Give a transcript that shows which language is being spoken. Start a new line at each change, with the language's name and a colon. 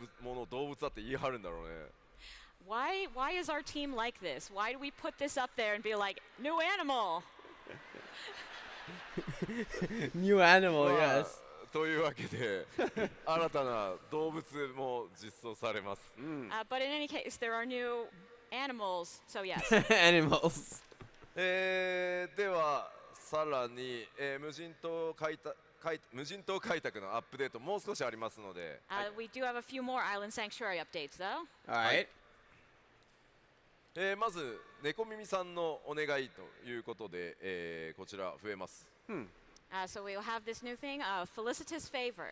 Japanese: もの動物だって言い張るんだろうね
English: Why is our team like this? Why do we put this up there and be like, new animal? New animal,
Japanese: まあ
English: yes.
Japanese: というわけで新たな動物も実装されます
English: But in any case, there are new animals, so yes. Animals.
Japanese: ではさらに、無人島開拓のアップデートもう少しありますので、
English: We do have a few more island sanctuary updates, though. Alright.
Japanese: まず猫耳さんのお願いということで、こちら増えます
English: So we'll have this new thing, felicitous favors.